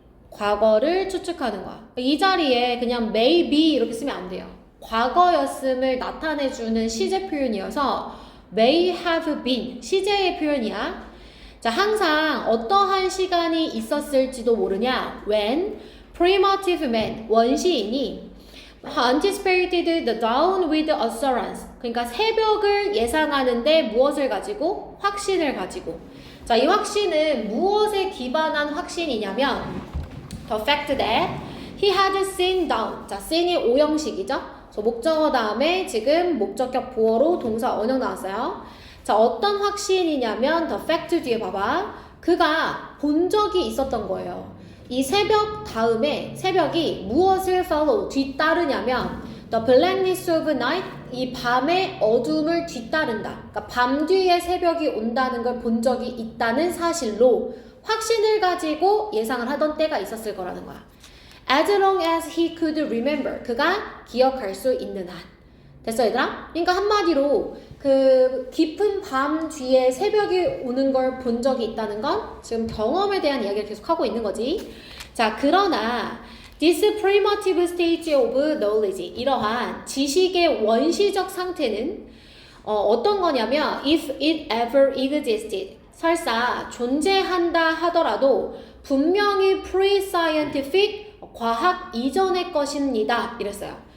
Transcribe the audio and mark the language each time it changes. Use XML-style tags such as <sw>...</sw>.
<ko>과거를 추측하는 거야. 이 자리에 그냥</ko> <en>may be</en> <ko>이렇게 쓰면 안 돼요. 과거였음을 나타내주는 시제 표현이어서</ko> <en>may have been</en> <ko>시제의 표현이야. 자, 항상 어떠한 시간이 있었을지도 모르냐.</ko> <en>When primitive man,</en> <ko>원시인이</ko> <en>anticipated the dawn with assurance.</en> <ko>그러니까 새벽을 예상하는데 무엇을 가지고? 확신을 가지고. 자, 이 확신은 무엇에 기반한 확신이냐면</ko> <en>the fact that he had seen dawn.</en> <ko>자, seen이 오형식이죠. 그래서 목적어 다음에 지금 목적격 보어로 동사 원형 나왔어요. 자, 어떤 확신이냐면 the fact 뒤에 봐봐. 그가 본 적이 있었던 거예요. 이 새벽 다음에 새벽이 무엇을 follow 뒤따르냐면</ko> <en>the blackness of night.</en> <ko>이 밤의 어둠을 뒤따른다. 그러니까 밤 뒤에 새벽이 온다는 걸 본 적이 있다는 사실로 확신을 가지고 예상을 하던 때가 있었을 거라는 거야.</ko> <en>As long as he could remember.</en> <ko>그가 기억할 수 있는 한. 됐어, 얘들아? 그러니까 한마디로 그 깊은 밤 뒤에 새벽이 오는 걸 본 적이 있다는 건 지금 경험에 대한 이야기를 계속 하고 있는 거지. 자, 그러나</ko> <en>this primitive stage of knowledge,</en> <ko>이러한 지식의 원시적 상태는 어떤 거냐면</ko> <en>if it ever existed,</en> <ko>설사 존재한다 하더라도 분명히 pre-scientific, 과학 이전의 것입니다. 이랬어요.</ko>